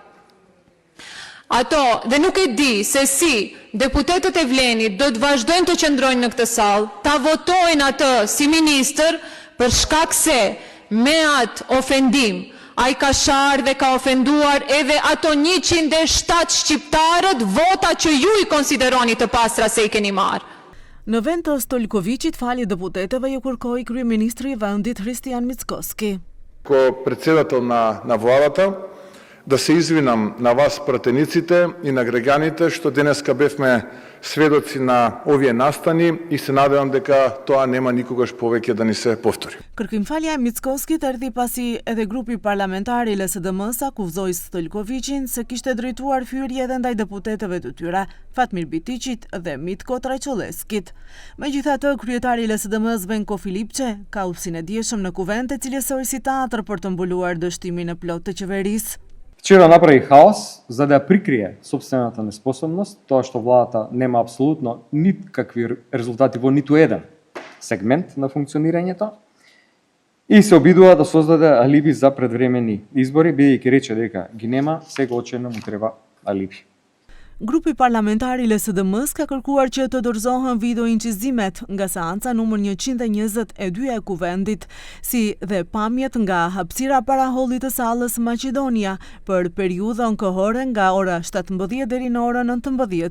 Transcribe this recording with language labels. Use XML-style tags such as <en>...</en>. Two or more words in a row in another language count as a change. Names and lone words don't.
<sq>Ato dhe nuk e di se si deputetët e Vlenit do të vazhdojnë të qëndrojnë në këtë sallë, ta votojnë atë si ministër për shkak se me atë ofendim ai ka sharë dhe ka ofenduar edhe ato 107 shqiptarët, vota që ju i konsideroni të pastra se i keni marë. Në vend të Stojkovićit falje deputetëve ju kërkoi kryeministri i vendit Hristijan Mickoski.</sq> <mk>Како претседател на vladата, да се извинам на вас пратениците и на граѓаните што денеска бевме сведоци на овие настани и се надам дека тоа нема никогаш повеќе да ни се повтори.</mk> <sq>Kërkimfalja e Mickoskit erdhi pasi edhe grupi parlamentar i LSDM-s akuzoi Stojkovićin se kishte drejtuar fyrje edhe ndaj deputetëve të tyre, Fatmir Bitiqit dhe Mitko Trajçolleskit. Megjithatë, kryetari i LSDM-s Venko Filipçe ka udhësinë e dieshëm në Kuvend e cilësoi si teatr për të mbuluar dështimin e plotë të qeverisë.</sq> <mk>Вчера направи хаос, за да прикрие собствената неспособност, тоа што владата нема апсолутно никакви резултати во ниту еден сегмент на функционирањето и се обидува да создаде алиби за предвремени избори, бидејќи рече дека ги нема, сега очевидно му треба алиби.</mk> <sq>Grupi parlamentar i LSDM-s ka kërkuar që të dorëzohen video incizimet nga seanca numër 122 e Kuvendit, si dhe pamjet nga hapësira para hollit të sallës Maqedonia për periudhën kohore nga ora 17 deri në orën 19.</sq>